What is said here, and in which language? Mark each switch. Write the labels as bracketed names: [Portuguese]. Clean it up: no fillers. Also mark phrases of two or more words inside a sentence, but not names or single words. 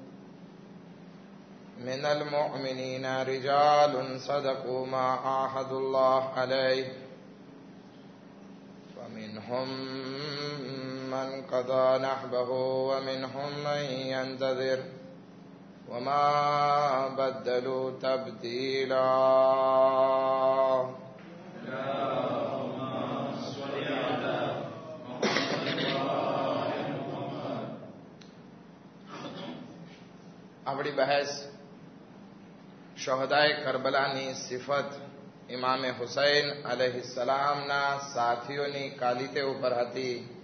[Arabic] من المؤمنين رجال صدقوا ما عاهدوا الله عليه فمنهم من قضى نحبه ومنهم من ينتظر وما بدلوا تبديلا. [Gujarati] આપણી બહેસ શહદાએ કરબલાની સિફત ઇમામે હુસૈન અલૈહિસ્સલામના સાથીઓની કાલિતે ઉપર હતી.